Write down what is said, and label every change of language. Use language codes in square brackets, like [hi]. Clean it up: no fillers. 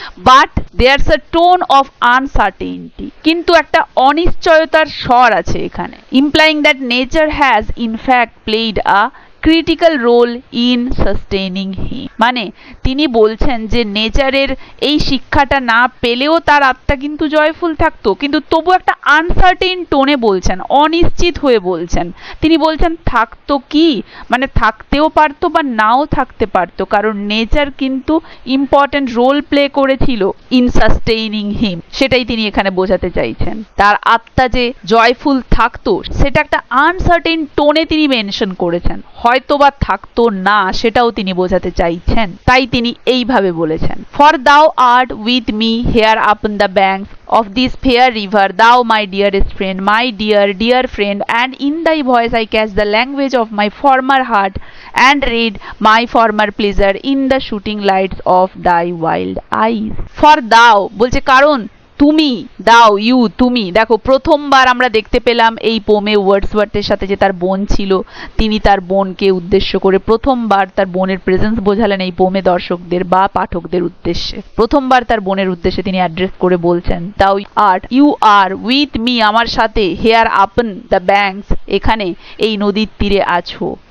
[en] but there's a tone of uncertainty, [bn] কিন্তু একটা অনিশ্চয়তার স্বর আছে এখানে, [en] implying that nature has in fact played a critical role in sustaining him, [bn] মানে তিনি বলছেন যে নেচারের এই শিক্ষাটা না পেলেও তার আত্মা কিন্তু জয়ফুল থাকতো, কিন্তু তবু একটা আনসার্টেন টোনে বলছেন, অনিশ্চিত হয়ে বলছেন। তিনি বলছেন থাকতো কি, মানে থাকতেও পারতো বা নাও থাকতে পারতো, কারণ নেচার কিন্তু ইম্পর্টেন্ট রোল প্লে করেছিল [en] in sustaining him, [bn] সেটাই তিনি এখানে বোঝাতে চাইছেন। তার আত্মা যে জয়ফুল থাকতো সেটা একটা আনসার্টেন টোনে তিনি মেনশন করেছেন, হয়তোবা থাকতো না সেটাও তিনি বোঝাতে চাইছেন, তাই তিনি এইভাবে বলেছেন, [en] For thou art with me here upon the banks of this fair river, thou my dearest friend, my dear, dear friend, and in thy voice I catch the language of my former heart and read my former pleasure in the shooting lights of thy wild eyes. For thou [bn] বলছে কারণ তুমি দাও, you তুমি। দেখো প্রথমবার আমরা দেখতে পেলাম এই পোমে ওয়ার্ডসওয়ার্থের সাথে যে তার বোন ছিল, তিনি তার বোনকে উদ্দেশ্য করে প্রথমবার তার বোনের প্রেজেন্স বোঝালেন এই পোমে দর্শকদের বা পাঠকদের উদ্দেশ্যে। প্রথমবার তার বোনের উদ্দেশ্যে তিনি অ্যাড্রেস করে বলছেন, [en] thou art you are with me, [bn] আমার সাথে, [en] here upon the banks, [bn] এখানে এই নদীর তীরে আছো,